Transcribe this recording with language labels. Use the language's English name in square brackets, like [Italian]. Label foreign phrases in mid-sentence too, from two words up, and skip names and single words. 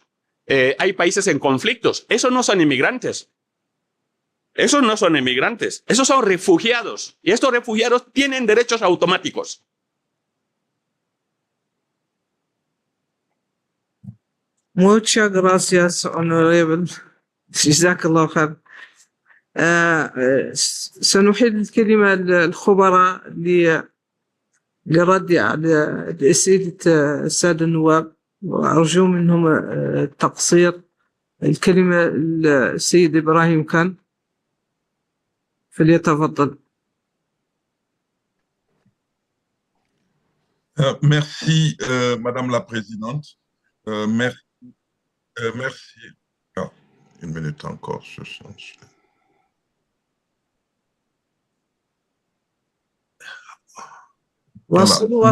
[Spanish] Hay países en conflictos. Esos no son inmigrantes. Esos no son inmigrantes. Esos son refugiados. Y estos refugiados tienen derechos automáticos. Muchas gracias, Honorable. [Arabic] جزاك الله خير. سنحيل الكلمة للخبراء لرد على أسئلة السادة النواب وأرجو منهم التقصير. الكلمة للسيد إبراهيم كان فليتفضل. [French] Merci, Madame la Présidente. Merci. Ah, une minute encore, je change. Voilà.